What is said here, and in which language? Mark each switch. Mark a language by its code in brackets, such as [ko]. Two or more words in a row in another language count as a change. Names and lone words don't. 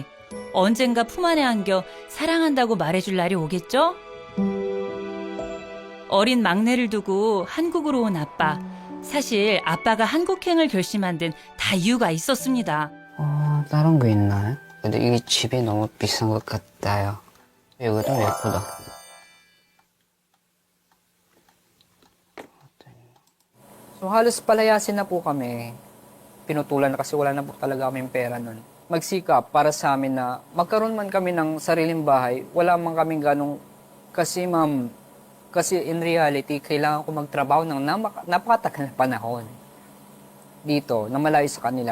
[ko] 언젠가 품 안에 안겨 사랑한다고 말해줄 날이 오겠죠? 어린 막내를 두고 한국으로 온 아빠. 사실 아빠가 한국행을 결심한 데는 다 이유가 있었습니다. 다른 거 있나요? 근데 이게 집에 너무 비싼 것 같아요. 이거도 예쁘다. [tl] So halos palayasin na po kami. Pinutulan na kasi wala na po talaga kaming pera nun. Magsikap para sa amin na magkaroon man kami ng sariling bahay, wala man kaming ganong, kasi ma'am, kasi [en] in reality, [tl] kailangan ko magtrabaho ng napakatagal na panahon dito, na malayo sa kanila.